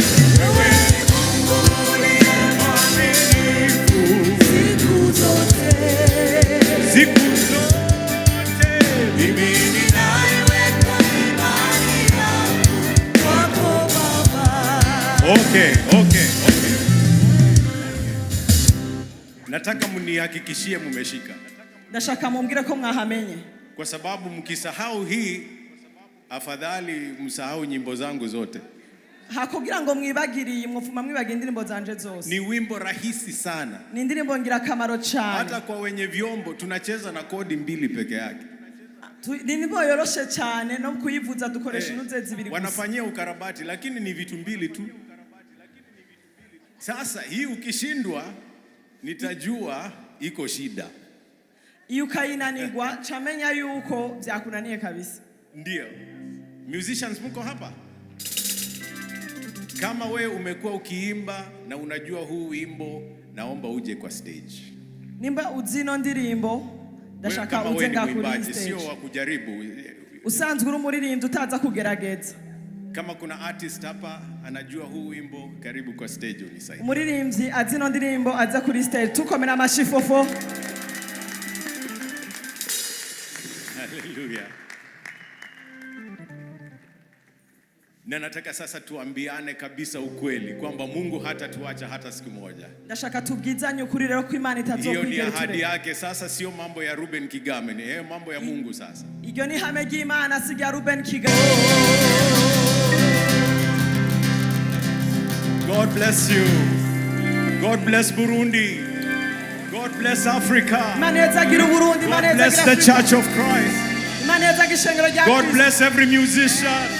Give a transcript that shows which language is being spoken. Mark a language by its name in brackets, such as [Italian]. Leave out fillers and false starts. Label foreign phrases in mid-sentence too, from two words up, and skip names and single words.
[Swahili] Wewe ni Mungu uliye mwaminifu siku zote. Siku zote. Mimi ninaiweka imani yangu kwako Baba. Okay. Nataka mnihakikishie mumeshika. [Rundi] Ndashaka mumbwire ko mwahamenye. [Swahili] Kwa sababu mkisahau hii, afadhali msahau nyimbo zangu zote. [Rundi] Hakugira ngo mwibagiriye mwufuma mwibagira indirimbo zanje zose. [Swahili] Ni wimbo rahisi sana. [Rundi] Ni indirimbo ngira kamaro cyane. [Swahili] Hata kwa wenye vyombo tunacheza na kodi 2 peke yake. [Rundi] Ni indirimbo yoroshe cyane no kuyivuza dukoresha intuze zibiri. [Swahili] Wanafanyia ukarabati lakini ni vitu 2 tu. Sasa hii ukishindwa nitajua iko shida. [Rundi] Iyo ukayinanirwa chamenya yuko byakunaniye kabisa. [Swahili] Ndio. Musicians mko hapa? Kama we umekuwa ukiimba na unajua huu wimbo, naomba uje kwa stage. [Rundi] Nimba uzino ndirimbo ndashaka uzenga kuri stage. [Swahili] Sio wa kujaribu. [Rundi] Usanzwe uri umuririmbyi utaza kugerageza. [Swahili] Kama kuna artist hapa anajua huu wimbo, karibu kwa stage unisaidie. [Rundi] Umuririmbyi azino ndirimbo aza kuri stage. Tukomera amashifofo. [Swahili] Hallelujah. Na nataka sasa tuambiane kabisa ukweli kwamba Mungu hata tuacha hata siku moja. [Rundi] Ndashaka tubwizanye ukuri rero ko Imana itazokwigera. [Swahili] Hiyo ni ahadi yake. Sasa sio mambo ya Ruben Kigame, ni mambo ya Mungu sasa. [Rundi] Iyo ni hame ry'Imana si rya Ruben Kigame. [English] God bless you. God bless Burundi. God bless Africa. God bless the Church of Christ. God bless every musician.